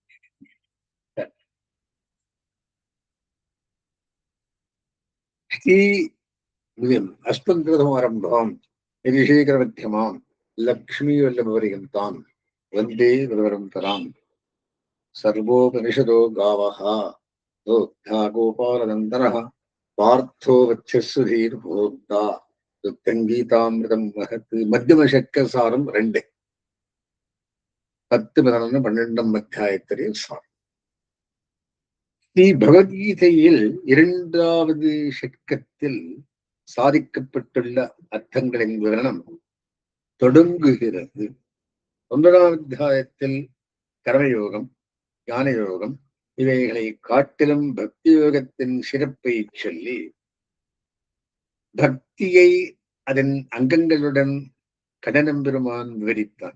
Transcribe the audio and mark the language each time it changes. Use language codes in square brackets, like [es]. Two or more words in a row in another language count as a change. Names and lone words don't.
[sa] अस्मद्गृहमारम्भाम् यदिशेखरमध्यमाम् लक्ष्मीवल्लभपर्यन्ताम् वन्दे गुरुपरम्पराम् सर्वोपनिषदो गावः दोग्धा गोपालनन्दनः पार्थो वत्स्यसुधीर्भोक्ता दुग्धङ्गीतामृतम् महत् मध्यमशक्यसारम् 2 10 11 12 [ta] அத்தியாயத்திலே சாரம். ஸ்ரீ பகவத்கீதையில் 2வது ஷட்கத்தில் சாதிக்கப்பட்டுள்ள அர்த்தங்களின் விவரணம் தொடங்குகிறது. 9ஆம் அத்தியாயத்தில் கர்மயோகம், ஞான யோகம் இவைகளை காட்டிலும் பக்தி யோகத்தின் சிறப்பை சொல்லி பக்தியை அதன் அங்கங்களுடன் கண்ணன் பெருமான் விவரித்தார்.